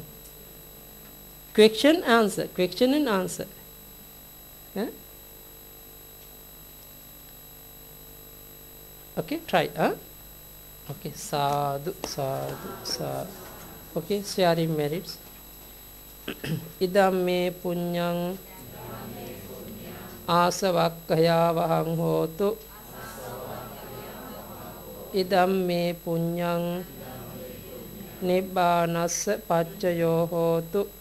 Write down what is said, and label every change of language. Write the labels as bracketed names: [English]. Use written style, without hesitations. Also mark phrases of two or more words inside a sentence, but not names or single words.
[English] Question and answer. Okay, try. Okay, sadhu. Okay, sharing merits. [Pali] Idam me punyang asavakkaya vahang hotu. Idam me punyang nibbanassa paccayo hotu.